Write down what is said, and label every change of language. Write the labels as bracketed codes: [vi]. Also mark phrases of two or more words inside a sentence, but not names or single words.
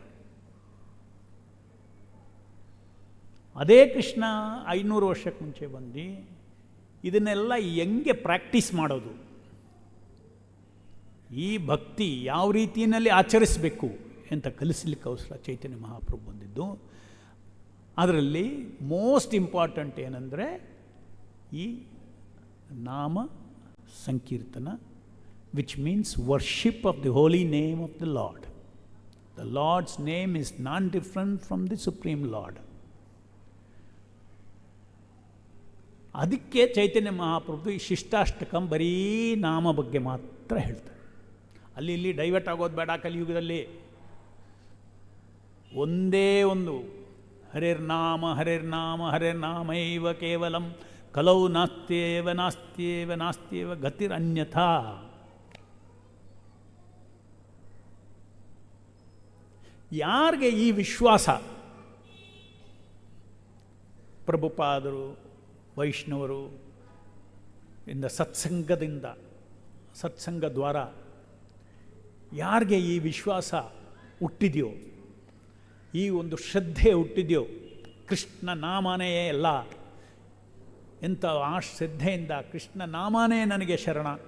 [kn] ಅದೇ ಕೃಷ್ಣ 500 ವರ್ಷಕ್ಕೆ ಮುಂಚೆ ಬಂದು ಇದನ್ನೆಲ್ಲ ಹೆಂಗೆ ಪ್ರಾಕ್ಟೀಸ್ ಮಾಡೋದು, ಈ ಭಕ್ತಿ ಯಾವ ರೀತಿಯಲ್ಲಿ ಆಚರಿಸಬೇಕು ಅಂತ ಕಲಿಸಲಿಕ್ಕೋಸ್ಕರ ಚೈತನ್ಯ ಮಹಾಪ್ರಭು ಬಂದಿದ್ದು. ಅದರಲ್ಲಿ [en] most important [kn] ಏನಂದರೆ ಈ ನಾಮ ಸಂಕೀರ್ತನ, [en] which means worship of the holy name of the Lord. The Lord's name is non-different from the Supreme Lord. [kn] ಅದಕ್ಕೆ ಚೈತನ್ಯ ಮಹಾಪ್ರಭು ಈ ಶಿಷ್ಟಾಷ್ಟಕಂ ಬರೀ ನಾಮ ಬಗ್ಗೆ ಮಾತ್ರ ಹೇಳ್ತಾರೆ. ಅಲ್ಲಿ ಇಲ್ಲಿ ಡೈವರ್ಟ್ ಆಗೋದು ಬೇಡ. ಕಲಿಯುಗದಲ್ಲಿ ಒಂದೇ ಒಂದು [sa] ಹರೇರ್ನಾಮ ಹರೇರ್ನಾಮೈವ ಕೇವಲಂ ಕಲೌ ನಾಸ್ತ್ಯೇವ ಗತಿರನ್ಯಥಾ. [kn] ಯಾರಿಗೆ ಈ ವಿಶ್ವಾಸ, ಪ್ರಭುಪಾದರು, ವೈಷ್ಣವರು ಇಂದ ಸತ್ಸಂಗ ದ್ವಾರ ಯಾರಿಗೆ ಈ ವಿಶ್ವಾಸ ಹುಟ್ಟಿದೆಯೋ, ಈ ಒಂದು ಶ್ರದ್ಧೆ ಹುಟ್ಟಿದೆಯೋ, ಕೃಷ್ಣ ನಾಮನೇ ಎಲ್ಲ, ಎಂಥ ಆ ಶ್ರದ್ಧೆಯಿಂದ ಕೃಷ್ಣ ನಾಮನೇ ನನಗೆ ಶರಣ,